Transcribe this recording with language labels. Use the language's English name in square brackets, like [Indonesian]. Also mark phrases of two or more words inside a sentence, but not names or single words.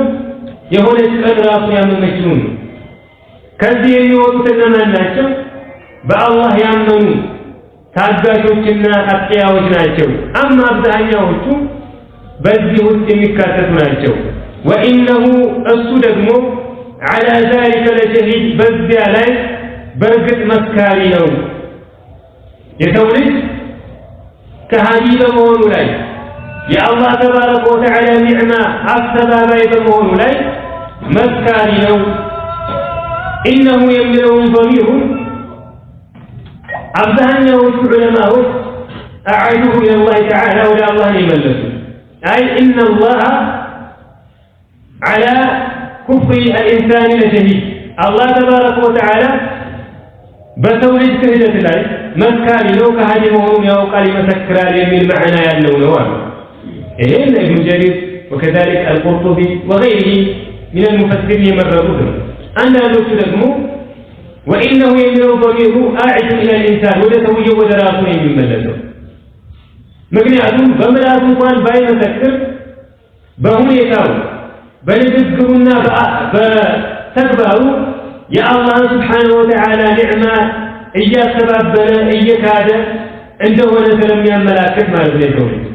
[Amharic] የሆነች ቀን ራሱን ያመመችው ነው። ከዚህ የሚወጡት እነማን ናቸው? በአላህ ያመኑ ታጋሾችና አጥቂያዎች ናቸው። አማ አብዛኛዎቹ በዚህ ውስጥ የሚካተቱ ናቸው። ወኢነሁ እሱ ደግሞ [Arabic] على ذلك [Amharic] ለሸሂድ በዚያ ላይ በእርግጥ መስካሪ ነው። የሰው ልጅ ከሃዲ በመሆኑ ላይ የአላህ [Arabic] تبارك وتعالى [Amharic] ኒዕማ አስተባባይ በመሆኑ ላይ መስካሪ ነው። ኢነሁ የሚለውን ضميሩን አብዛኛዎቹ ዑለማዎች [Arabic] أعادوه إلى الله تعالى [Amharic] ወደ አላህ ነው የመለሱ። አይ [Arabic] إن الله على كفر الإنسان لشهيد الله تبارك [Amharic] وتعالى በሰው ልጅ ክህደት ላይ መስካሪ ነው። ከሃዲ መሆኑን ያውቃል፣ ይመሰክራል የሚል ማዕና ያለው ነው አሉ። ይሄን ኢብኑ ጀሪር [Arabic] وكذلك القرطبي وغيره من المفسرين [Amharic] የመረጡት ነው። አንዳንዶቹ ደግሞ وإنه የሚለው [Arabic] ضمير أعد إلى الإنسان [Amharic] ወደ ሰውየው ወደ ራሱ ነው የሚመለሰው። ምክንያቱም በምላሱ እንኳን ባይመሰክር በሁኔታው በንግግሩና በተግባሩ የአላህ [Arabic] سبحانه وتعالى [Amharic] ኒዕማ እያስተባበለ እየካደ እንደሆነ ስለሚያመላክት ማለት ነው።